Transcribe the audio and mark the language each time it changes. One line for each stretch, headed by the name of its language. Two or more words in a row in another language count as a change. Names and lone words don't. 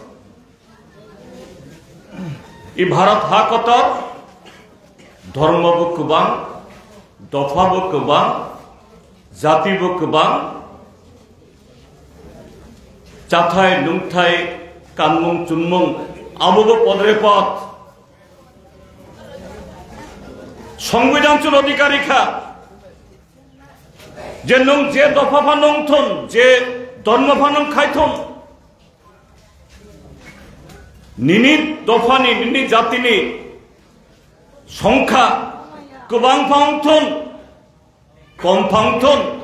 Bodo: इ भारत हा कतर धर्मबो गोबां दफाबो गोबां जातिबो गोबां चाथाय लुंथाय कानमुं चुनमुं आबोबो पदरे पद संविधान चुन अधिकारिखा जे नों जे दफाफा नंथन जे धर्मफा नों खायथन निनि दफानि निनि जातिनि संख्या गोबां फांथन कम फांथन